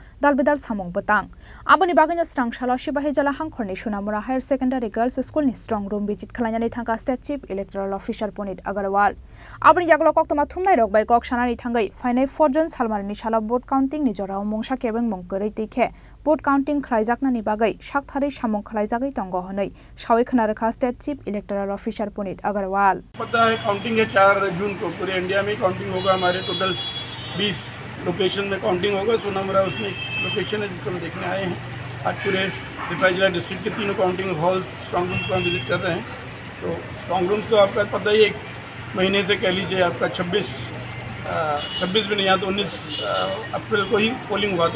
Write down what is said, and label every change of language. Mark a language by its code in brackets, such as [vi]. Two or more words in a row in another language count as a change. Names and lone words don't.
[trp] Dalbedal Samong Botang Aboni Bagai Strangshalo Shipahijala Hankorni Shunamura Higher Secondary Girls School ni [en] strong room visit [trp] Khlanyani Thangka [en] State Chief Electoral Officer [trp] Punit Agarwal Aboni Jaglok Toma Thumnai Rok bai Kok Shanani Thangai Final 4 June Salmarini Chala [en] vote counting [trp] ni Jora Mongsa Kebeng Mongkörei Tikhe [en] vote counting [trp] Khlaijaknani Bagai Shakthari Samong Khlaijagai Tongo Honai Shawi Khnarakha [en] State Chief Electoral Officer [trp] Punit Agarwal [hi] पता है काउंटिंग है 4 जून को पूरे इंडिया में काउंटिंग होगा। हमारे टोटल 20 लोकेशन में काउंटिंग होगा। सोनामुरा उसमें लोकेशन है जिसको हम देखने आए हैं। आज पूरे सिपाही जिला डिस्ट्रिक्ट के तीनों [en] counting hall strong rooms [hi] को हम विजिट कर रहे हैं। तो [en] strong rooms [hi] तो आपका पता ही 1 महीने से कह लीजिए आपका 26 भी नहीं यहाँ तो 19 अप्रैल को ही पोलिंग हुआ।